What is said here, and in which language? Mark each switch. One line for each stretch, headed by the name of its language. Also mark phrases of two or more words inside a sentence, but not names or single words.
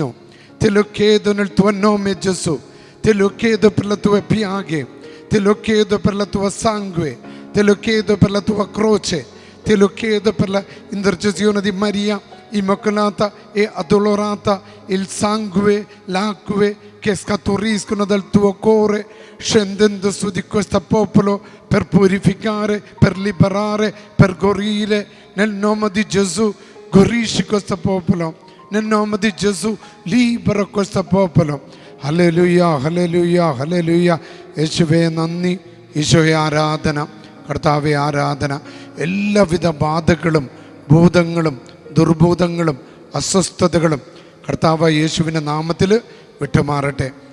Italian: Te lo chiedo nel tuo nome Gesù, te lo chiedo per le tue piaghe, te lo chiedo per la tua sangue, te lo chiedo per la tua croce, te lo chiedo per la intercessione di Maria Immacolata e addolorata, il sangue, l'acqua che scaturiscono dal tuo cuore, scendendo su di questo popolo per purificare, per liberare, per guarire. Nel nome di Gesù guarisci questo popolo, nel nome di Gesù libera questo popolo.
Malayalam: ഹല്ലേലൂയ, ഹല്ലേലൂയ, ഹല്ലേലൂയ. യേശുവേ നന്ദി, ഈശോയെ ആരാധന, കർത്താവെ ആരാധന. എല്ലാവിധ ബാധകളും ഭൂതങ്ങളും ദുർഭൂതങ്ങളും അസ്വസ്ഥതകളും കർത്താവ് യേശുവിൻ്റെ നാമത്തിൽ വിട്ടുമാറട്ടെ.